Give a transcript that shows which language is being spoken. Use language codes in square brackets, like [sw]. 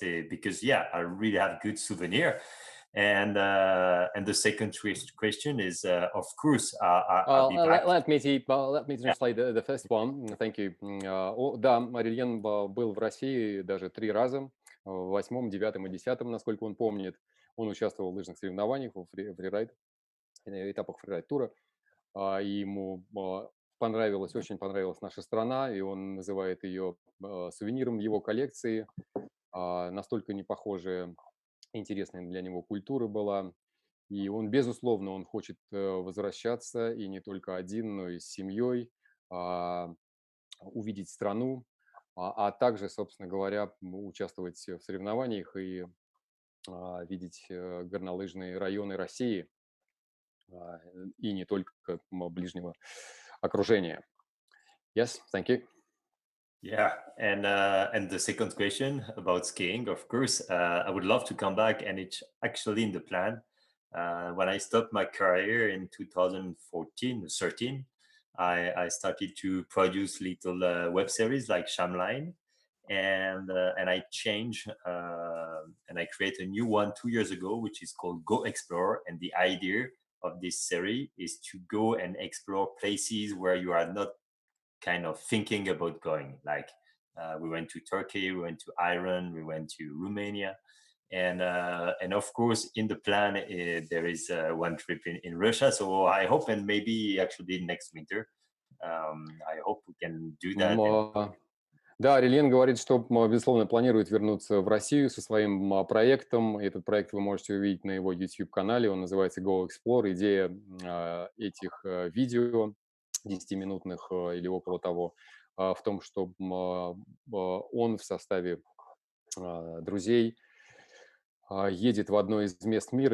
[en] Because I really have good souvenir. And the second question is, of course, I'll be back. Let me translate the first one. Thank you. [ru] Да, Орельен был в России даже 3 раза, в 8-м, 9-м и 10-м, насколько он помнит. Он участвовал в лыжных соревнованиях, в фрирайд, этапах фрирайд-тура. И ему очень понравилась наша страна, и он называет ее сувениром его коллекции. Настолько непохожая, интересная для него культура была. И он, безусловно, он хочет возвращаться, и не только один, но и с семьей, увидеть страну, а также, собственно говоря, участвовать в соревнованиях и видеть горнолыжные районы России, и не только ближнего окружения. [en] Yes, thank you. Yeah, and the second question about skiing, of course, I would love to come back, and it's actually in the plan. When I stopped my career in 2013, I started to produce little web series like Shamline, and I changed and I created a new one 2 years ago, which is called Go Explore. And the idea of this series is to go and explore places where you are not kind of thinking about going. Like we went to Turkey, we went to Iran, we went to Romania, and of course in the plan there is one trip in Russia. So I hope, and maybe actually next winter, I hope we can do that. [ru] Да, Орельен говорит, что, безусловно, планирует вернуться в Россию со своим проектом. Этот проект вы можете увидеть на его YouTube-канале. Он называется Go Explore. Идея этих видео 10-минутных или около того в том, что он в составе друзей едет в одно из мест мира.